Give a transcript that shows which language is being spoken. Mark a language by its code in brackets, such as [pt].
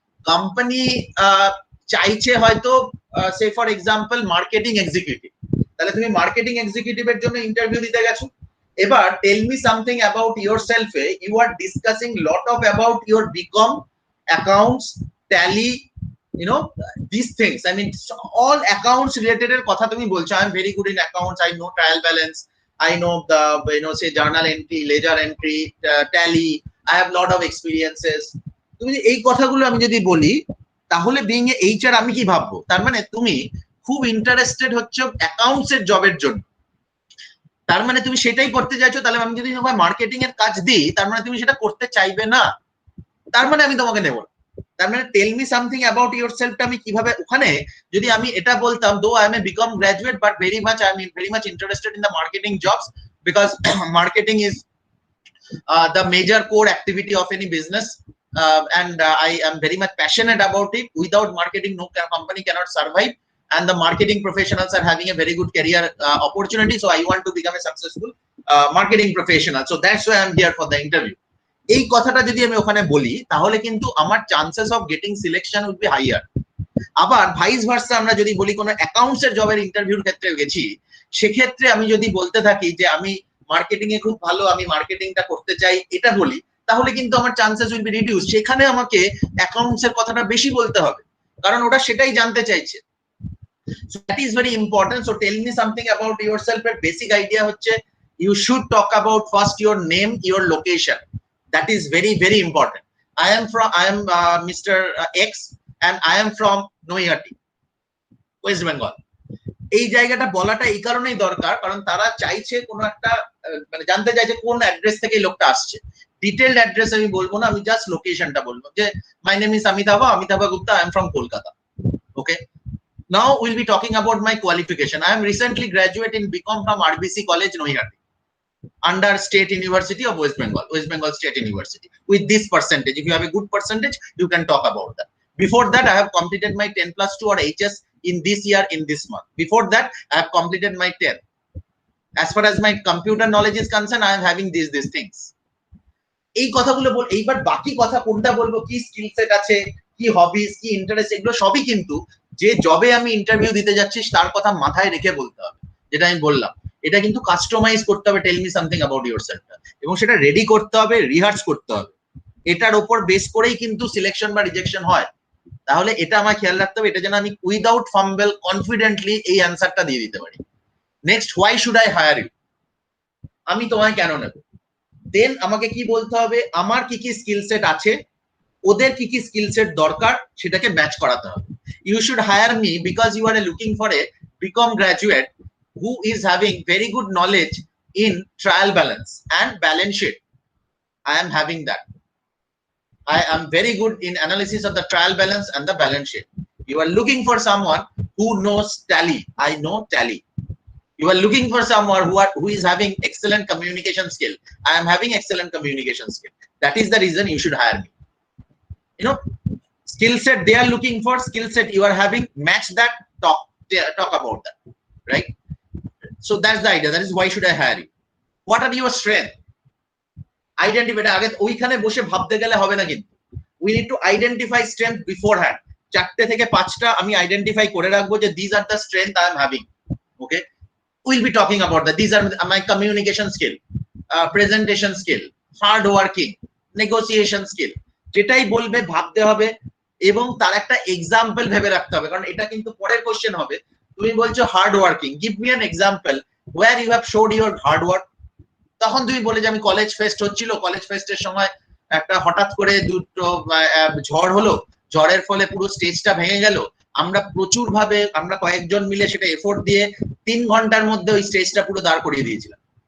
[bn] Company চাইছে হয়তো সে for example marketing executive, তাহলে তুমি মার্কেটিং এক্সিকিউটিভের জন্য ইন্টারভিউ দিতে গেছো। [en] এবার tell me something about yourself a you are discussing lot of about your B Com, accounts, Tally, you know these things, I mean all accounts related [bn] এর কথা তুমি বলছো। [en] I am very good in accounts, I know trial balance, I know the say journal entry, ledger entry, tally, I have lot of experiences। [bn] তুমি এই কথাগুলো আমি যদি বলি তাহলে বিইং এ HR আমি কি ভাববো? তার মানে তুমি খুব ইন্টারেস্টেড হচ্ছে অ্যাকাউন্টস এর জবের জন্য, তার মানে তুমি সেটাই করতে চাইছো। তাহলে আমি যদি তোমায় মার্কেটিং এর কাজ দিই তার মানে তুমি সেটা করতে চাইবে না, তার মানে আমি তোমাকে নেব না। [en] তার মানে tell me something about ইয়োরসেলফটা [bn] আমি কিভাবে, ওখানে যদি আমি এটা বলতাম [en] Though I am a B Com graduate but very much interested in the marketing jobs because marketing is the major core activity of any business, and I am very much passionate about it. Without marketing no company cannot survive, and the marketing professionals are having a very good career opportunity, so I want to become a successful marketing professional, so that's why I am here for the interview। [bn] এই কথাটা যদি আমি ওখানে বলি তাহলে কিন্তু আমার [en] Chances of getting selection will be higher. [bn] আবার ভাইস ভার্সা আমরা যদি বলি কোনো অ্যাকাউন্টস এর জবের ইন্টারভিউর ক্ষেত্রে গেছি, সেক্ষেত্রে আমি যদি বলতে থাকি যে আমি মার্কেটিং এ খুব ভালো, আমি মার্কেটিংটা করতে চাই, এটা বলি, তাহলে কিন্তু আমার [en] Chances will be reduce. [bn] সেখানে আমাকে অ্যাকাউন্টস এর কথাটা বেশি বলতে হবে, কারণ ওটা সেটাই জানতে চাইছে। [en] So that is very important. So tell me something about yourself. এর basic idea হচ্ছে you should talk about first your name, your location. That is very very important. I am Mr. X and I am from Noihati, West Bengal. [bn] এই জায়গাটা বলাটা এই কারণেই দরকার কারণ তারা চাইছে কোনো একটা মানে জানতে চাইছে কোন অ্যাড্রেস থেকে লোকটা আসছে। ডিটেইলড অ্যাড্রেস আমি বলবো না, আমি জাস্ট লোকেশনটা বলবো যে [en] My name is Amitava Gupta, I am from Kolkata. Okay, now we'll be talking about my qualification. I am recently graduate in BCom from RBC College, Noihati, under State University of West Bengal State University, with this percentage. If you have a good percentage, you can talk about that. Before that, I have completed my 10+2 or HS in this year, in this month. Before that, I have completed my 10. As far as my computer knowledge is concerned, I am having these things. [bn] এই কথাগুলো বল। এইবার বাকি কথা কোনটা বলবো, কি skill set আছে, কি হবিস, কি ইন্টারেস্ট, এগুলো সবই কিন্তু যে জবে আমি ইন্টারভিউ দিতে যাচ্ছি তার কথা মাথায় রেখে বলতে হবে। যেটা আমি বললাম, এটা কিন্তু কাস্টমাইজ করতে হবে [en] tell me something about yourself, [bn] এবং সেটা রেডি করতে হবে, রিহার্স করতে হবে। এটার উপর বেস করেই কিন্তু সিলেকশন বা রিজেকশন হয়। তাহলে এটা আমার খেয়াল রাখতে হবে, এটা যেন আমি উইদাউট ফাম্বল কনফিডেন্টলি এই অ্যান্সারটা দিয়ে দিতে পারি। [en] next, why should I hire you, [bn] আমি তোমায় কেন নেব। দেন আমাকে কি বলতে হবে, আমার কি কি স্কিল সেট আছে, ওদের কি কি স্কিল সেট দরকার, সেটাকে ম্যাচ করাতে হবে। [en] You should hire me because you are looking for a BCom graduate who is having very good knowledge in trial balance and balance sheet. I am having that. I am very good in analysis of the trial balance and the balance sheet. You are looking for someone who knows tally. I know tally. You are looking for someone who is having excellent communication skill. I am having excellent communication skill. That is the reason you should hire me. You know, skill set they are looking for, skill set you are having, match that, talk about that, right? So that's the idea. That is why should I hire you. What are your strengths? [bn] Identify আগে ওইখানে বসে ভাবতে গেলে হবে না কিন্তু। [en] We need to identify strength beforehand. [bn] 4 থেকে 5টা আমি আইডেন্টিফাই করে রাখবো যে [en] these are the strength I am having. Okay, we'll be talking about that. These are my communication skill, presentation skill, hard working, negotiation skill. [bn] যেটাই বলবে ভাবতে হবে এবং তার একটা এক্সাম্পল ভেবে রাখতে হবে, কারণ এটা কিন্তু পরের কোশ্চেন হবে। তুমি বলছো [en] Hard working, give me an example where you have showed your hard work. [bn] তখন তুমি বলে যে আমি কলেজ ফেস্ট হচ্ছিল, কলেজ ফেস্টের সময় একটা হঠাৎ করে দুটো ঝড় হলো, ঝড়ের ফলে পুরো স্টেজটা ভেঙে গেল, আমরা প্রচুর ভাবে আমরা কয়েকজন মিলে সেটা এফোর্ট দিয়ে 3 ঘন্টার মধ্যে ওই স্টেজটা পুরো দাঁড় করিয়ে দিয়েছিলাম।